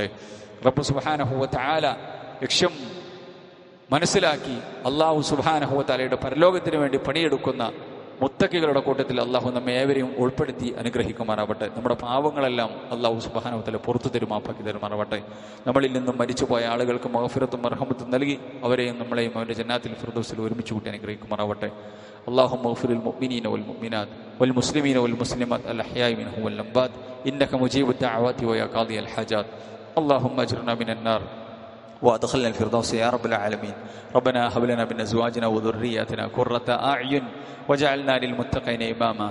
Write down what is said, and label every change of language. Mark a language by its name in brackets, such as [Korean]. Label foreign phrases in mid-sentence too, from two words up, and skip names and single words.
[Malayalam] റബ്ബ് [Arabic] سبحانه و تعالى [Malayalam] ലക്ഷ്യം മനസ്സിലാക്കി അല്ലാഹു [Arabic] سبحانه و تعالى [Malayalam] പരലോകത്തിന് വേണ്ടി പണിയെടുക്കുന്ന മുത്തഖികളുടെ കൂട്ടത്തിൽ അല്ലാഹു നമ്മെ ഏവരെയും ഉൾപ്പെടുത്തി അനുഗ്രഹിക്കുമാറാവട്ടെ. നമ്മുടെ പാവങ്ങളെല്ലാം അല്ലാഹു [Arabic] سبحانه و تعالى [Malayalam] പുറത്തു തരുമാപ്പാക്കി തരുമാറാവട്ടെ. നമ്മളിൽ നിന്നും മരിച്ചുപോയ ആളുകൾക്ക് മഗ്ഫിറത്തും മർഹമത്തും നൽകി അവരെയും നമ്മളെയും അവന്റെ ജന്നാത്തിൽ ഫിർദൗസിൽ ഒരുമിച്ച് കൂട്ടി അനുഗ്രഹിക്കുമാറാവട്ടെ. [Arabic] اللهم اغفر للمؤمنين والمؤمنات والمسلمين والمسلمات الأحياء منهم والأموات إنك مجيب الدعوات ويا قاضي الحاجات. اللهم أجرنا من النار وأدخلنا الفردوس يا رب العالمين. ربنا هب لنا من أزواجنا وذرياتنا قرة أعين وجعلنا للمتقين إماما.